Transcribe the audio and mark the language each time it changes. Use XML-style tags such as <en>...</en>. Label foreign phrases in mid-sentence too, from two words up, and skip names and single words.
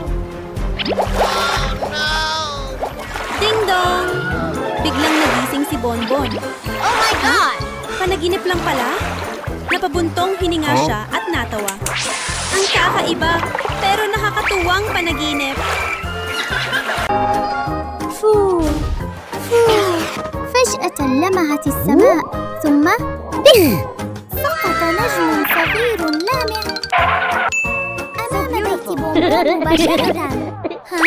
<tl>Ding dong! Biglang nagising si Bonbon.</tl> <en>Oh my god!</en> <tl>Panaginip lang pala. Napabuntong hininga Huh? siya at natawa. Ang kakaiba, pero nakakatuwang panaginip.</tl> <ar>فو فجأة لمعت السماء ثم بخ سقط نجم صغير لامع أمام بيت بومبون مباشرة ها؟</ar>